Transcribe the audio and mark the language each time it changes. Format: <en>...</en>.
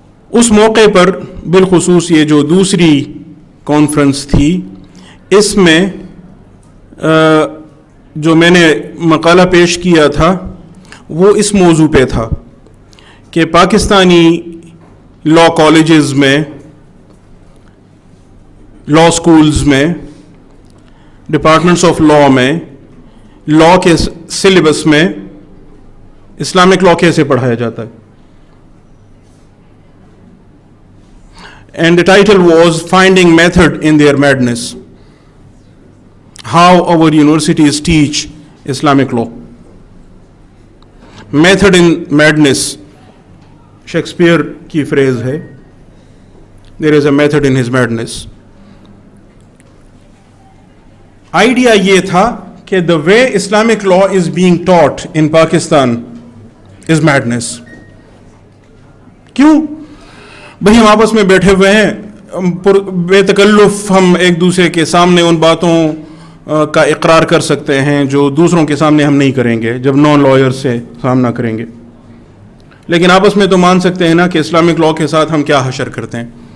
<ur>اس موقع پر بالخصوص یہ جو دوسری کانفرنس تھی، اس میں جو میں نے مقالہ پیش کیا تھا وہ اس موضوع پہ تھا کہ پاکستانی لا کالجز میں، لا سکولز میں، ڈپارٹمنٹس آف لا میں، لا کے سلیبس میں اسلامک لا کیسے پڑھایا جاتا ہے.</ur> <en>And the title was Finding Method in Their Madness. How our universities teach Islamic law. Method in madness</en> <ur>Shakespeare کی فریز ہے.</ur> <en>There is a method in his madness.</en> <ur>Idea یہ تھا کہ</ur> <en>the way Islamic law is being taught in Pakistan is madness.</en> <ur>کیوں؟ بھئی ہم آپس میں بیٹھے ہوئے ہیں، بے تکلف ہم ایک دوسرے کے سامنے ان باتوں کا اقرار کر سکتے ہیں جو دوسروں کے سامنے ہم نہیں کریں گے جب نان لائر سے سامنا کریں گے، لیکن آپس میں تو مان سکتے ہیں نا کہ اسلامک لا کے ساتھ ہم کیا حشر کرتے ہیں.</ur>